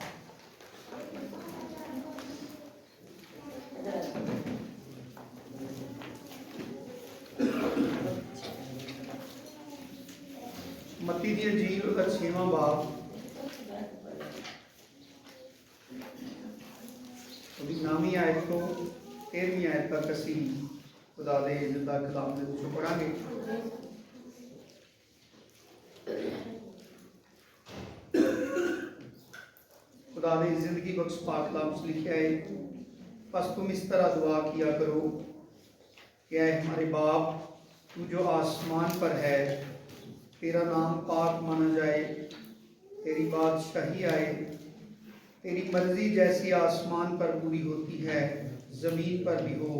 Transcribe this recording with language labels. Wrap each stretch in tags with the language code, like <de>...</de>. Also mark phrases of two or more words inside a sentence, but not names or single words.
<pa>ਮੱਤੀ ਦੀ ਅੰਜੀਲ ਉਹਦਾ 6ਵਾਂ ਬਾਬ ਉਹਦੀ 9ਵੀਂ ਆਇਤ ਤੋਂ 13ਵੀਂ ਆਇਤ तक ਅਸੀਂ ਖ਼ੁਦਾ ਦੇ ਜ਼ਿੰਦਾ ਕਲਾਮ ਦੇ ਵਿੱਚੋਂ ਪੜ੍ਹਾਂਗੇ।</pa> <ur>خدا نے زندگی بخش پاک کلام سے لکھا ہے، بس تم اس طرح دعا کیا کرو کہ اے ہمارے باپ، تو جو آسمان پر ہے، تیرا نام پاک مانا جائے، تیری بادشاہی آئے، تیری مرضی جیسی آسمان پر پوری ہوتی ہے زمین پر بھی ہو.</ur>